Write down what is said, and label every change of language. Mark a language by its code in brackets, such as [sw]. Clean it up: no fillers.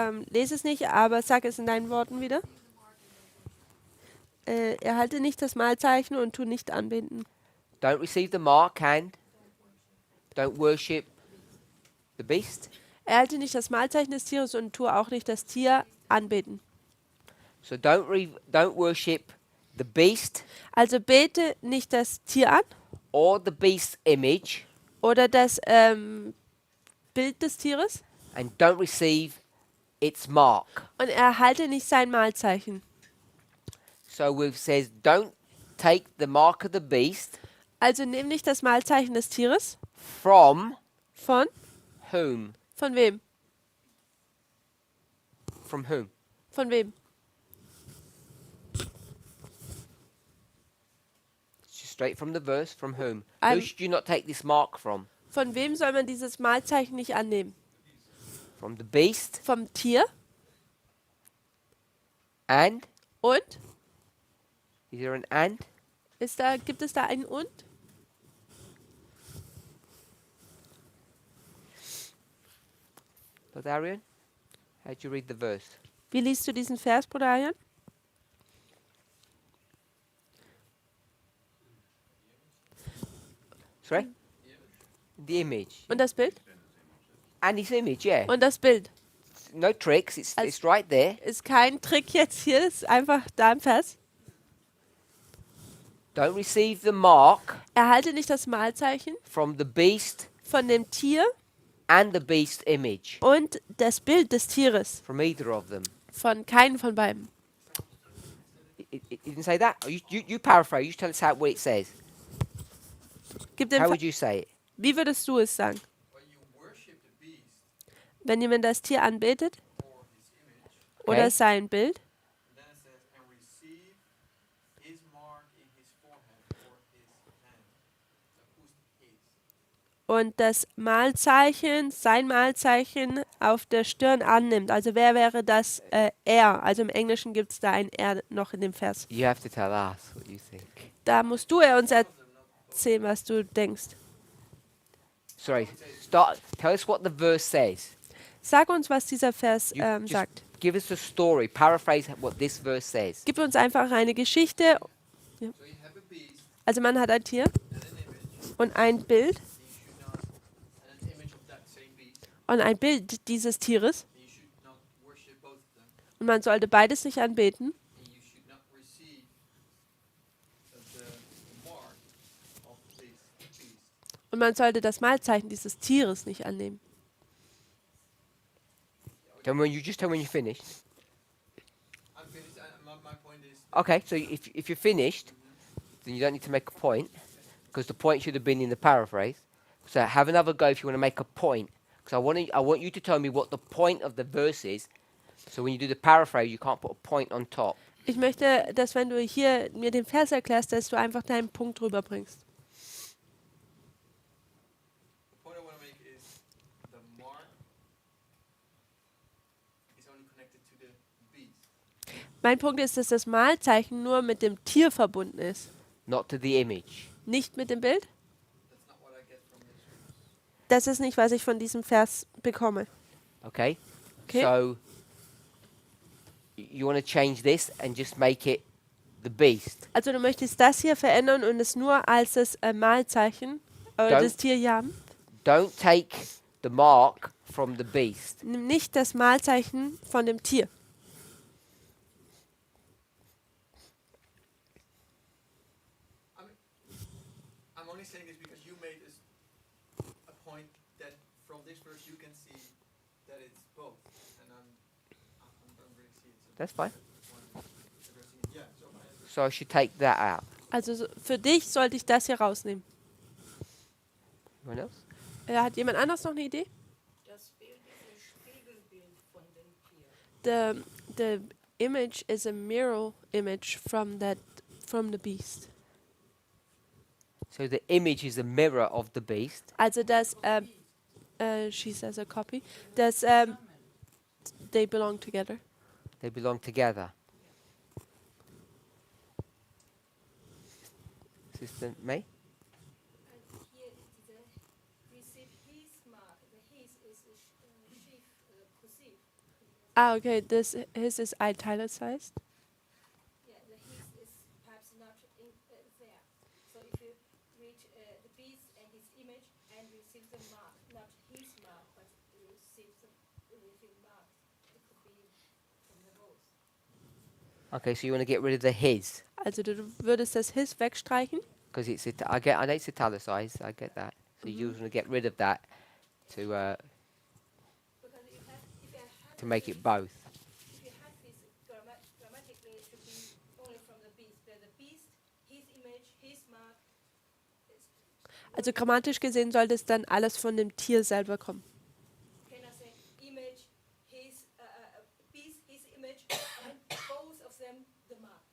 [de] Lese es nicht, aber sag es in deinen Worten wieder. Erhalte nicht das Mahlzeichen und tu nicht anbinden. [en] Don't receive the mark and don't worship the beast. [de] Erhalte nicht das Mahlzeichen des Tieres und tu auch nicht das Tier anbeten. [en] So don't worship the beast [de] Also bete nicht das Tier an [en] or the beast's image, [de] oder das Bild des Tieres [en] and don't receive its mark. [de] und erhalte nicht sein Mahlzeichen. [en] So it says, don't take the mark of the beast [de] Also nimm nicht das Mahlzeichen des Tieres. [en] from [de] Von? [en] whom? [de] Von wem? [en] From whom? [de] Von wem? [en] Just straight from the verse, from whom? I'm- Who should you not take this mark from? [de] Von wem soll man dieses Mahlzeichen nicht annehmen? [en] From the beast [de] Vom Tier? [en] and? [de] Und? [en] Is there an and? [de] Gibt es da ein Und? [en] Brother Arian, how do you read the verse? [de] Wie liest du diesen Vers, Bruder Arjan? [en] Sorry? The image. [de] Und das Bild? [en] And his image, yeah. [de] Und das Bild. [en] No tricks, it's [de] Als- [en] right there. [de] Ist kein Trick jetzt hier, ist einfach da im Vers. [en] Don't receive the mark [de] Erhalte nicht das Mahlzeichen [en] from the beast [de] von dem Tier [en] and the beast's image. [de] und das Bild des Tieres. [en] From either of them. [de] Von keinem von beiden. [en] It didn't say that? You paraphrase, you tell us what it says. [de] Gib dem [en] How [de] Ver- [en] would you say it? [de] Wie würdest du es sagen? [en] When you worship the beast [de] Wenn jemand das Tier anbetet [en] or his image, [de] oder [en] Okay. [de] sein Bild [en] then it says, and receive his mark in his forehead or his hand. So who's the his? [de] und das Mahlzeichen, sein Mahlzeichen auf der Stirn annimmt. Also wer wäre das er? Also im Englischen gibt es da ein er noch in dem Vers. [en] You have to tell us what you think. [de] Da musst du uns erzählen, was du denkst. [en] Sorry, start. Tell us what the verse says. [de] Sag uns, was dieser Vers [en] You just [de] sagt. [en] give us a story. Paraphrase what this verse says. [de] Gib uns einfach eine Geschichte. [en] So you have a beast [de] Also man hat ein Tier [en] and an image, [de] und ein Bild [en] and you should not, and an image of that same beast, [de] und ein Bild dieses Tieres. [en] and you should not worship both of them, [de] Und man sollte beides nicht anbeten. [en] and you should not receive the mark of this beast. [de] Und man sollte das Mahlzeichen dieses Tieres nicht annehmen. [en] Tell me when you're finished. I'm finished. My point is, Okay, so if you're finished, then you don't need to make a point, because the point should have been in the paraphrase. So have another go if you want to make a point, because I want you to tell me what the point of the verse is. So when you do the paraphrase, you can't put a point on top. [de] Ich möchte, dass wenn du hier mir den Vers erklärst, dass du einfach deinen Punkt rüberbringst. [en] the point I want to make is the mark is only connected to the beast. [de] Mein Punkt ist, dass das Mahlzeichen nur mit dem Tier verbunden ist, [en] Not to the image. [de] nicht mit dem Bild. [en] That's not what I get from this. [de] Das ist nicht, was ich von diesem Vers bekomme. [en] Okay? Okay. So you want to change this and just make it the beast. [de] Also du möchtest das hier verändern und es nur als das Mahlzeichen oder [en] Don't- [de] das Tier haben. [en] Don't take the mark from the beast. [de] Nimm nicht das Mahlzeichen von dem Tier. [en] I'm only saying this because you made a point that from this verse you can see that it's both, and I don't really see it. So That's fine. that's why I'm addressing it. Yeah. So So I should take that out. [de] Also für dich sollte ich das hier rausnehmen. [en] Anyone else? [de] Hat jemand anders noch eine Idee? Das Bild ist ein Spiegelbild von dem Tier. [en] The image is a mirror image from the beast. So the image is a mirror of the beast. [de] Also das [en] she says a copy. Das they belong together. They belong together. Sister May? And here is the receive his mark. The his is a sheep cursive. Ah, okay. This his is italicized. Yeah, the his is perhaps not in there. So if you read the beast and his image and receive the mark, not his mark, but you receive the mark, it could be from the both. Okay, so you want to get rid of the his. [de] Also du würdest das his wegstreichen. [en] Because I know it's italicized, I get that. So you want to get rid of that to Because if I have make it both. if you have this grammatically, it should be only from the beast. The beast, his image, his mark. [de] Also grammatisch gesehen sollte es dann alles von dem Tier selber kommen. [en] Can I say image, his beast, his image, and both of them the mark?